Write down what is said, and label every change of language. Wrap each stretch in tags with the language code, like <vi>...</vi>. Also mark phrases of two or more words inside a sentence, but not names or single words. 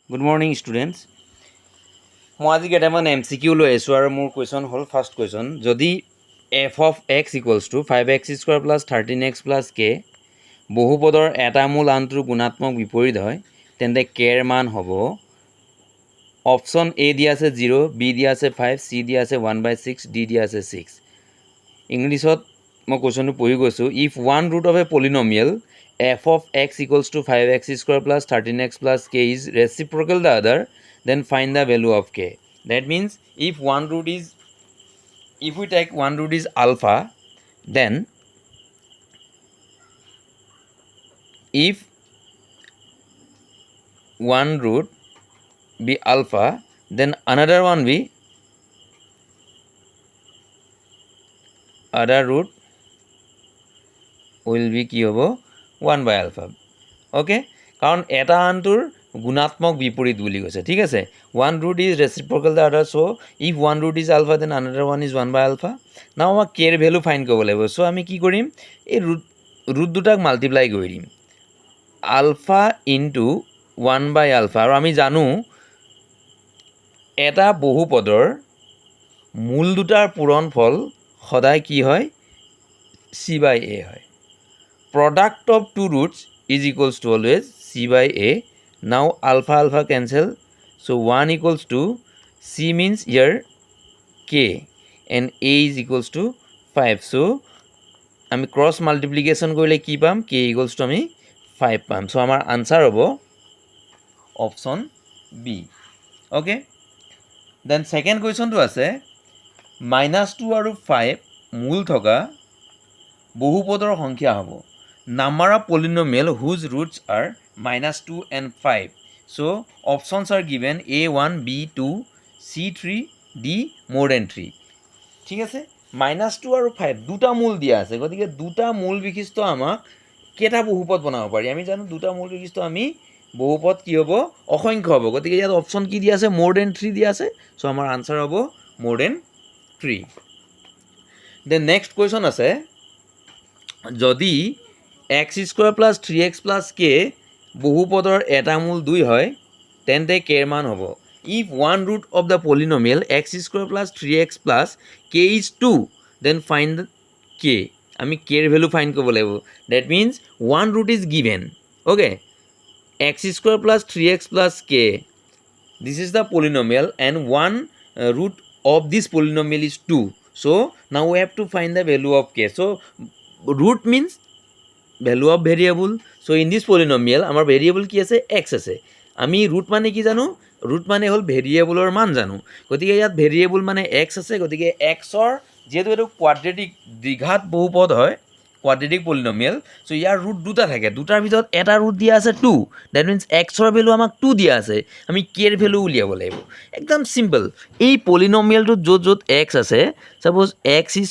<en>Good morning, students.</en> <as>মই আজি কেইটামান MCQ লৈ আছোঁ আৰু মোৰ কুৱেশ্যন হ'ল</as> <en>first question</en> <as>যদি</as> <en>f of x equals to 5x square plus</en> <as>13x plus k বহুপদৰ এটা মূল আনটোৰ গুণাত্মক বিপৰীত হয় তেন্তে k ৰ মান হ'ব অপশ্যন A দিয়া আছে 0 B দিয়া আছে 5 C দিয়া আছে 1/6 D দিয়া আছে 6 ইংলিছত মই কুৱেশ্যনটো পঢ়ি গৈছোঁ</as> <en>if one root of a polynomial f of x equals to 5x square plus 13x plus k is reciprocal the other then find the value of k. That means if we take one root is alpha, then if one root be alpha, then another one be other root will be</en> <as>কি হ'ব</as> <en>1/alpha. okay</en> <as>কাৰণ এটা আনটোৰ গুণাত্মক বিপৰীত বুলি কৈছে ঠিক আছে</as> <en>one root is reciprocal the other, so if one root is alpha then another one is 1/alpha.</en> <as>now আমাক k ৰ</as> <en>value find</en> <as>কৰিব লাগিব so আমি কি কৰিম এই ৰুট দুটাক মাল্টিপ্লাই কৰি দিম</as> <en>alpha into 1/alpha</en> <as>আৰু আমি জানো এটা বহুপদৰ মূল দুটাৰ পূৰণফল সদায় কি হয় c/a হয়</as> <en>product of two roots is equals to always c/a. now alpha cancel, so 1 equals to c means here k and a is equals to 5, so আমি cross multiplication</en> <as>কৰিলে কি পাম</as> <en>k equals to</en> <as>আমি 5 পাম,</as> <en>so</en> <as>আমাৰ আনসাৰ হ'ব অপশ্যন</as> <en>b. okay then second question</en> <as>টো আছে -2 আৰু 5 মূল থকা বহুপদৰ সংখ্যা হ'ব</as> <en>number of polynomial whose roots are -2 and 5. so options are given a1 b2 c3 d more than 3.</en> <as>ঠিক আছে -2 আৰু 5 দুটা মূল দিয়া আছে গতিকে দুটা মূল বিশিষ্ট আমাক কেটা বহুপদ বনাব পাৰি আমি জানো দুটা মূল বিশিষ্ট আমি বহুপদ কি হ'ব অসংখ্য হ'ব গতিকে ইয়াত অপশ্যন কি দিয়া আছে</as> <en>more than 3</en> <as>দিয়া আছে, so আমাৰ আনসাৰ হ'ব</as> <en>more than 3. then next question</en> <as>আছে যদি</as> <en>x square plus 3x plus k</en> <as>বহুপদৰ এটা মূল 2 হয় তেন্তে k ৰ মান হ'ব</as> <en>if one root of the polynomial x square plus 3x plus k is 2 then find k.</en> <as>আমি k ৰ</as> <en>value find</en> <as>কৰিব লাগিব</as> <en>that means one root is given. okay x square plus 3x plus k, this is the polynomial and one root of this polynomial is 2, so now we have to find the value of k. so root means value of variable, so in this polynomial</en> <as>আমাৰ variable কি আছে x আছে আমি root মানে কি জানো root মানে হ'ল ভেৰিয়েবলৰ মান জানো গতিকে ইয়াত ভেৰিয়েবল মানে x আছে গতিকে x ৰ যেহেতু এটো কোৱাড্ৰেটিক দ্বিঘাত বহুপদ হয়</as> <en>quadratic polynomial,</en> <as>so ইয়াৰ ৰুট দুটা থাকে দুটাৰ ভিতৰত এটা ৰুট দিয়া আছে 2,</as> <en>that means</en> <as>x ৰ ভ্যালু আমাক 2 দিয়া আছে আমি k ৰ ভ্যালু উলিয়াব লাগিব একদম সিম্পল এই পলিনমিয়ালটো য'ত x আছে সাপোজ x</as>